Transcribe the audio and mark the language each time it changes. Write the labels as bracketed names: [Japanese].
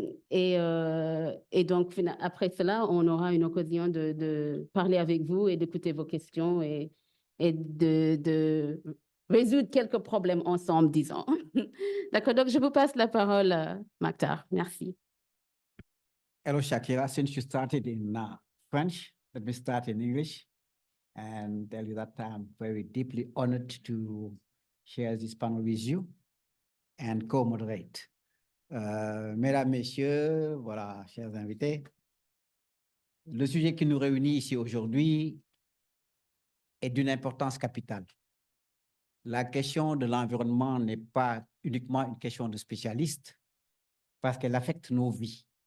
[French] Et donc, après cela, on aura une occasion de parler avec vous et d'écouter vos questions et de résoudre quelques problèmes ensemble, disons. D'accord, donc je vous passe la parole, Maktar. Merci. [English] Hello, Shakira. Since you started in French, let me start in English and tell you that I'm very deeply honored to share this panel with you and co-moderate. [French] Mesdames, Messieurs, voilà, chers invités, le sujet qui nous réunit ici aujourd'hui est d'une importance capitale. La question de l'environnement n'est pas uniquement une question de spécialistes parce qu'elle affecte nos vies.